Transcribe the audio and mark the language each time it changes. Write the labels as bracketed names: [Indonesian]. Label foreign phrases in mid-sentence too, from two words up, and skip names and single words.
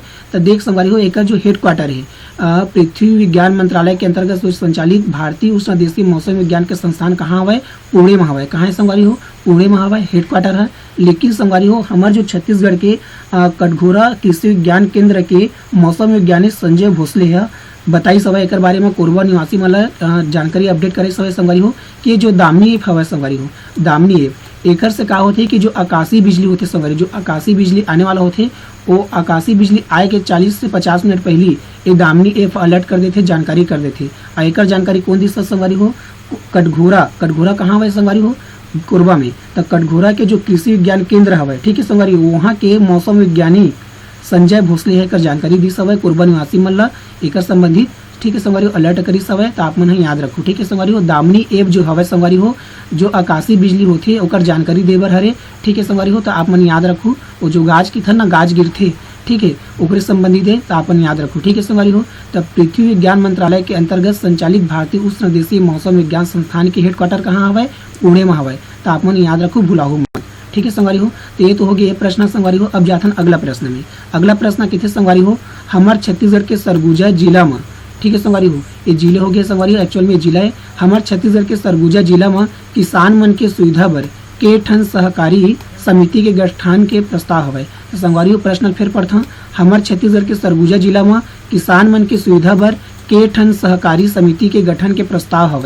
[Chhattisgarhi] तो देख संगवारी हो एक जो हेडक्वार्टर है पृथ्वी विज्ञान मंत्रालय के अंतर्गत संचालित भारतीय उष्ण देशीय मौसम विज्ञान के संस्थान कहाँ हवे पुणे में हवे, कहाँ है संगवारी हो पुणे में हवे हेडक्वार्टर है। लेकिन संगवारी हो हमारे जो छत्तीसगढ़ के कटघोरा कृषि विज्ञान केंद्र के मौसम वैज्ञानिक संजय भोसले है बताई सवय एक बारे में कोरबा निवासी मतलब जानकारी अपडेट करे सवय संगवारी हो कि जो दामिनी ऐप हवे संगवारी हो दामिनी ऐप एकर से का होते कि जो आकाशीय बिजली होते संगवारी जो आकाशीय बिजली आने वाला होते वो आकाशीय बिजली आए के 40 से 50 मिनट पहले ये दामिनी ऐप अलर्ट कर देते जानकारी कर देते। एकर जानकारी कौन दी संगवारी हो कटघोरा कहाँ हुआ संगवारी हो कोरबा में। तो कटघोरा के जो कृषि विज्ञान केंद्र हवे ठीक है संगवारी वहाँ के मौसम विज्ञानी संजय भोसले है कर जानकारी दी सवय कोरबा निवासी मन ला एकर संबंधित ठीक है संगवारी हो अलर्ट करी सवय। तो आप मन याद रखो ठीक है संगवारी हो दामिनी ऐप जो हवे संगवारी हो जो आकाशीय बिजली होती है ओकर जानकारी देबर हरे ठीक है संगवारी हो। तो आप मन याद रखो वो जो गाज की था ना गाज गिरथे ठीक है ओकरे संबंधित है तो आप मन याद रखो ठीक है संगवारी हो। तब पृथ्वी विज्ञान मंत्रालय के अंतर्गत संचालित भारतीय उष्ण देशीय मौसम विज्ञान संस्थान के हेडक्वार्टर कहाँ हवे पुणे में हवे। तो आप मन याद रखो भुलाहो मत ठीक है संगवारी हो। तो ये तो हो गया प्रश्न संगवारी हो। अब जाथन अगला प्रश्न में। अगला प्रश्न किथे संगवारी हो हमार छत्तीसगढ़ के सरगुजा जिला में ठीक है संगवारी हो ये जिले हो गए संगवारी हो एक्चुअल में जिला है हमार छत्तीसगढ़ के सरगुजा जिला में किसान मन के सुविधा बर के ठन सहकारी समिति के गठन के प्रस्ताव हवे। तो संगवारी हो प्रश्न फिर पढ़ता हमार छत्तीसगढ़ के सरगुजा जिला में किसान मन के सुविधा बर के ठन सहकारी समिति के गठन के प्रस्ताव हवे।